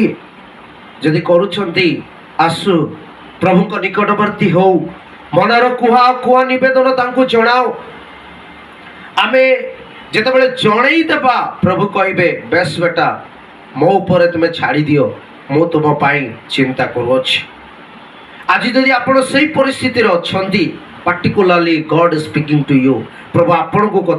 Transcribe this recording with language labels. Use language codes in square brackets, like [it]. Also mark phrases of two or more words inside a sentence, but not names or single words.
[or] ଯଦି କରୁଛନ୍ତି, ଆସୁ ପ୍ରଭୁଙ୍କ ନିକଟବର୍ତ୍ତୀ ହଉ, ମନର କୁହା କୁହା ନିବେଦନ ତାଙ୍କୁ ଜଣାଅ। ଆମେ ଯେତେବେଳେ ଜଣେଇ ଦେବା, ପ୍ରଭୁ କହିବେ, ବେଶ ବେଟା, ମୋ ଉପରେ ତୁମେ ଛାଡ଼ି ଦିଅ, ମୁଁ ତୁମ ପାଇଁ ଚିନ୍ତା କରୁଅଛି। ଆଜି ଯଦି ଆପଣ ସେଇ ପରିସ୍ଥିତିରେ ଅଛନ୍ତି, [en] particularly God is speaking to you, [or] ପ୍ରଭୁ ଆପଣଙ୍କୁ